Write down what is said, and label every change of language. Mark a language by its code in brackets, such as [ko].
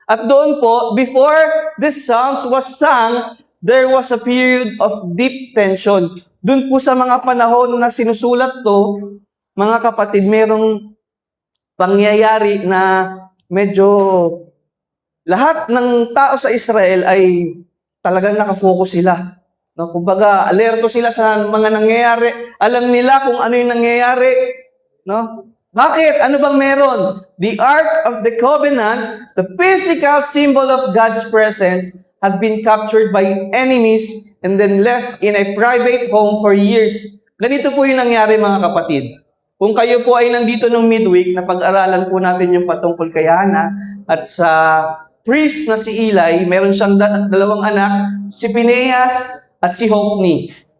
[tl] At doon po, [en] before this Psalms was sung, there was a period of deep tension. [tl] Doon po sa mga panahon na sinusulat to, mga kapatid, merong pangyayari na medyo lahat ng tao sa Israel ay talagang nakafocus sila. No, kumbaga, alerto sila sa mga nangyayari. Alam nila kung ano yung nangyayari. No? Bakit? Ano bang meron? [en] The Ark of the Covenant, the physical symbol of God's presence, had been captured by enemies and then left in a private home for years. [tl] Ganito po yung nangyari, mga kapatid. Kung kayo po ay nandito ng midweek, na pag-aralan po natin yung patungkol kay Hannah at sa priest na si Eli, meron siyang dalawang anak, si Phinehas at si Hophni.